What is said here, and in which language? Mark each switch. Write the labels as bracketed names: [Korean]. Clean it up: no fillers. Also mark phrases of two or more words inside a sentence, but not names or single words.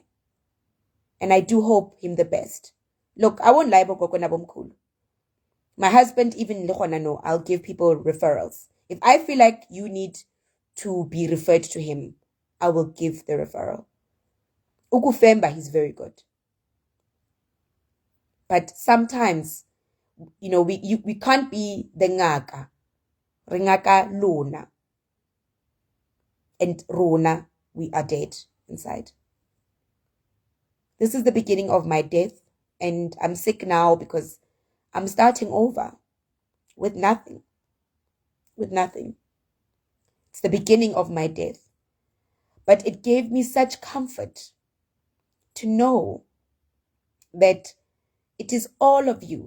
[English] And I do hope him the best. Look, I won't lie about my husband, even no, I'll give people referrals. If I feel like you need to be referred to him, I will give the referral. Ukufemba, he's very good. But sometimes, we can't be the ngaka. [Southern Sotho] Ringaka lona. [English] And rona, we are dead inside. This is the beginning of my death. And I'm sick now because I'm starting over with nothing. With nothing. It's the beginning of my death. But it gave me such comfort to know that it is all of you.